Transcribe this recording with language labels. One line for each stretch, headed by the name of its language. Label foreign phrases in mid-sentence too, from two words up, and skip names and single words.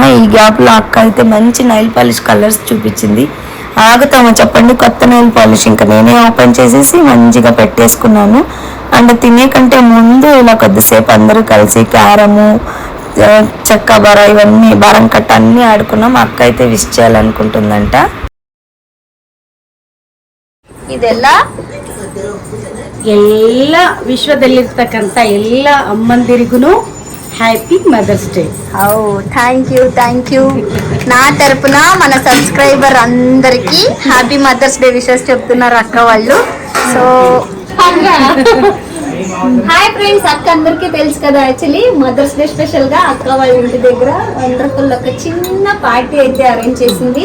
Telugu: ఈ గ్యాప్లో అక్క అయితే మంచి
English: nail polish colors
Telugu: చూపించింది. ఆగుతామో చెప్పండి, కొత్త
English: nail polish
Telugu: ఇంకా నేనే ఓపెన్ చేసేసి మంచిగా పెట్టేసుకున్నాను. అండ్ తినే కంటే ముందు ఇలా కొద్దిసేపు అందరూ కలిసి క్యారము, చెక్క బర ఇవన్నీ బరం కట్ట అన్నీ ఆడుకున్నాం. అక్క అయితే విష్ చేయాలనుకుంటుందంట.
Kannada: ಇದೆಲ್ಲ ವಿಶ್ವದಲ್ಲಿರ್ತಕ್ಕಂಥ ಎಲ್ಲ ಅಮ್ಮಂದಿರಿಗೂ
English: Happy Mother's Day. Thank you.
Telugu: నా తరపున మన సబ్స్క్రైబర్ అందరికి
English: Happy Mother's Day wishes
Telugu: చెప్తున్నారు అక్క వాళ్ళు.
English: So hi friends,
Telugu: అక్క అందరికీ తెలుసు కదా,
English: actually Mother's Day special
Telugu: గా అక్క వాళ్ళ ఇంటి దగ్గర వండర్ఫుల్ ఒక చిన్న పార్టీ అయితే అరేంజ్ చేసింది.